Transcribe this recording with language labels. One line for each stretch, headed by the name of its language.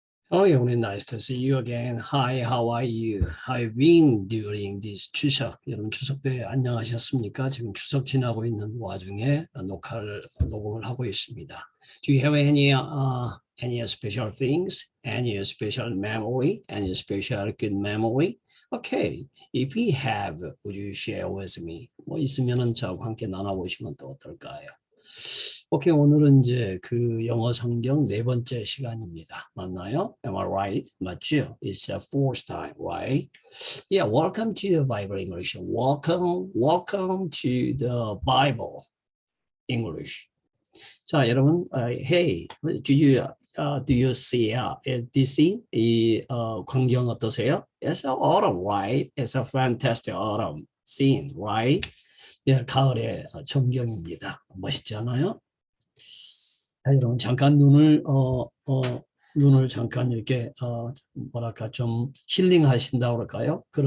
English: Oh, Yoni, nice to see you again. Hi, how are you? How have you been during this 추석?
Korean: 여러분 추석 때 안녕하셨습니까? 지금 추석 지나고 있는 와중에 녹음을 하고 있습니다.
English: Do you have any special things? Any special memory? Any special good memory? Okay, if you have, would you share with me?
Korean: 뭐 있으면은 저하고 함께 나눠보시면 또 어떨까요? 오케이, 오늘은 이제 그 영어 성경 네 번째 시간입니다. 맞나요?
English: Am I right?
Korean: 맞죠?
English: It's the fourth time, right? Yeah, welcome to the Bible English. Welcome to the Bible English.
Korean: 자, 여러분,
English: hey, do you see this scene?
Korean: 이 광경 어떠세요?
English: It's an autumn, right? It's a fantastic autumn scene, right?
Korean: 예, 가을의 전경입니다. 멋있지 않아요? 자, 여러분 잠깐 눈을 잠깐 이렇게 뭐랄까 좀 힐링하신다고 그럴까요?